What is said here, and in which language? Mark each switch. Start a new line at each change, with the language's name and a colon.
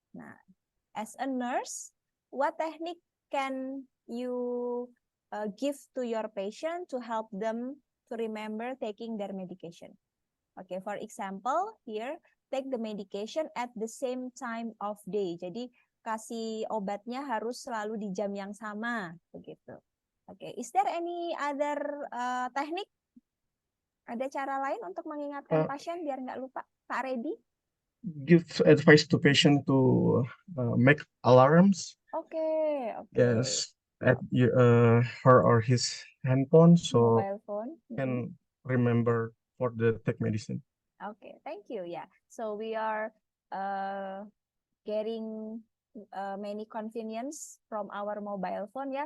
English: Nah, as a nurse, what technique can you give to your patient to help them to remember taking their medication? Okay, for example, here, take the medication at the same time of day.
Indonesian: Jadi, kasih obatnya harus selalu di jam yang sama, begitu.
English: Okay, is there any other teknik?
Indonesian: Ada cara lain untuk mengingatkan pasien biar nggak lupa? Pak Reddy?
English: Give advice to patient to make alarms. Okay. Yes, at her or his handphone, so Mobile phone. can remember for the take medicine. Okay, thank you. Yeah, so we are getting many convenience from our mobile phone ya.